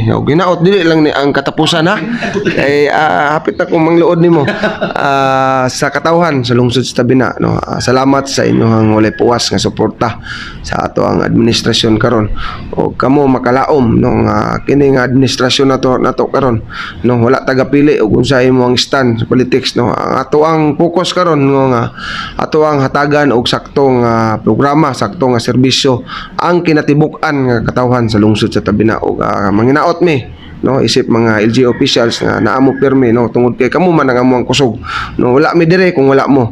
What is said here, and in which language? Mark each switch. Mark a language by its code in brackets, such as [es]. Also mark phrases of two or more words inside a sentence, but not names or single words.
[ceb] Ginaot dili lang ni ang katapusan, ha. Kay hapit na kong mangluod nimo sa katawhan sa lungsod sa Tabina, no. Salamat sa inyong walay puwas nga suporta sa ato ang administrasyon karon. O kamo makalaom no nga kini nga administrasyon nato karon, no, wala tagapili og unsa imo ang [en] stand politics, [ceb] no. Ang ato ang focus karon nga ato ang hatagan og saktong programa, saktong serbisyo ang kinatibuk-an nga katawhan sa lungsod sa Tabina og manginaot mi, no, isip mga [en] LGU officials [ceb] nga naamo pirmi, no, tungod kay kamo man ang amuang kusog, no, wala mi dire kung wala mo.